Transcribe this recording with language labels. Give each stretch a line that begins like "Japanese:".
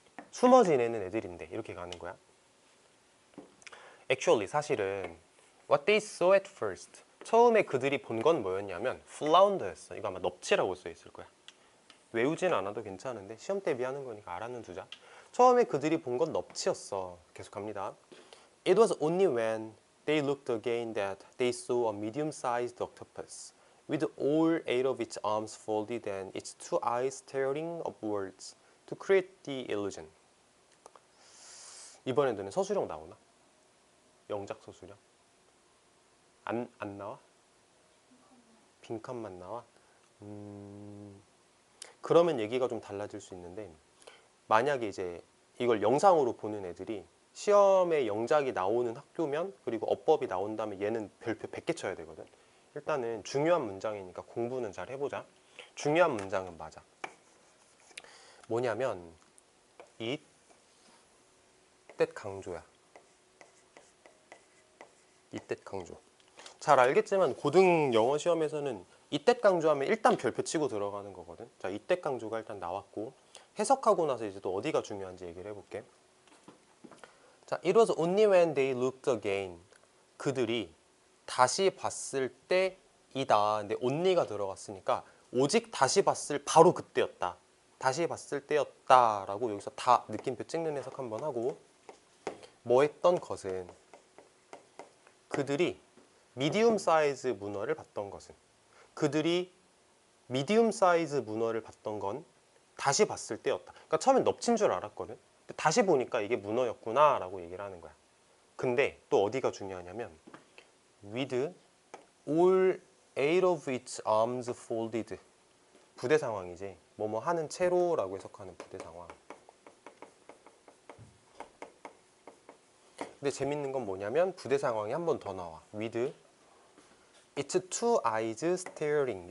Korean: 숨어 지내는 애들인데 이렇게 가는 거야.
English: Actually
Korean: 사실은
English: what they saw at first,
Korean: 처음에 그들이 본 건 뭐였냐면 flounder였어. 이거 아마 넙치라고 써 있을 거야. 외우진 않아도 괜찮은데 시험 대비하는 거니까 알아는 두자. 처음에 그들이 본 건 넙치였어. 계속 갑니다.
English: It was only when they looked again that they saw a medium-sized octopus with all eight of its arms folded and its two eyes staring upwards to create the illusion.
Korean: 이번에는 서술형 나오나? 영작 서술형? 안 나와? 빈칸만 나와? 그러면 얘기가 좀 달라질 수 있는데 만약에 이제 이걸 영상으로 보는 애들이 시험에 영작이 나오는 학교면 그리고 어법이 나온다면 얘는 별표 100개 쳐야 되거든. 일단은 중요한 문장이니까 공부는 잘 해보자. 중요한 문장은 맞아. 뭐냐면 it that 강조야. it that 강조. 잘 알겠지만 고등 영어 시험에서는 이때 강조하면 일단 별표 치고 들어가는 거거든. 자, 이때 강조가 일단 나왔고 해석하고 나서 이제 또 어디가 중요한지 얘기를 해볼게. 자,
English: it was only when they looked again.
Korean: 그들이 다시 봤을 때이다. 근데 only가 들어갔으니까 오직 다시 봤을 바로 그때였다. 다시 봤을 때였다라고 여기서 다 느낌표 찍는 해석 한번 하고 뭐 했던 것은 그들이 미디움 사이즈 문어를 봤던 것은 그들이 미디움 사이즈 문어를 봤던 건 다시 봤을 때였다. 그러니까 처음엔 넙친 줄 알았거든. 근데 다시 보니까 이게 문어였구나 라고 얘기를 하는 거야. 근데 또 어디가 중요하냐면
English: with all eight of its arms folded.
Korean: 부대 상황이지. 뭐뭐 하는 채로 라고 해석하는 부대 상황. 근데 재밌는 건 뭐냐면 부대 상황이 한 번 더 나와.
English: with its two eyes staring.